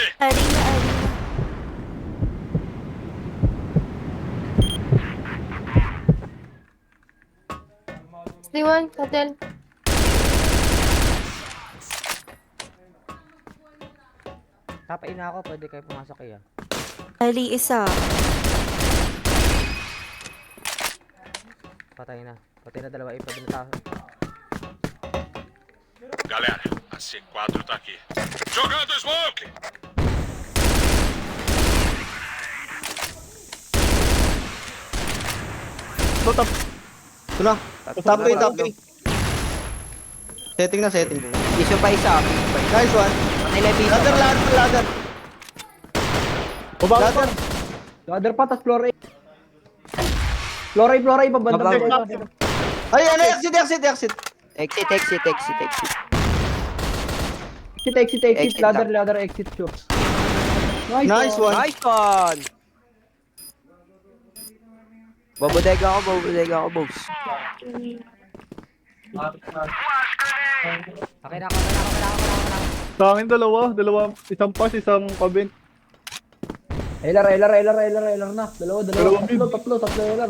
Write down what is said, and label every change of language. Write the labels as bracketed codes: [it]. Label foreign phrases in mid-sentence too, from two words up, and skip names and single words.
[tl] Arena. Liwan, hotel. Tapain na ako, pwede kayo pumasok kaya. Ali, isa. Patay na dalawa, pwede na tayo. [pt] Galera, a C4 tá aqui. Jogando smoke! [tl] Top. Ito na. Top A. Setting. Iso pa isa. [en] Nice one. [tl] Ladder. Ladder pa, tas floor A. Floor A, pabanda. Ay, ano, exit. Exit. Exit. [en] Ladder, exit, sure. Nice one. [tl] Babodega ako, boss. Okay na ako. Sa akin dalawa, isang pass, isang kabin. LR na. Dalawa, tatlo, LR.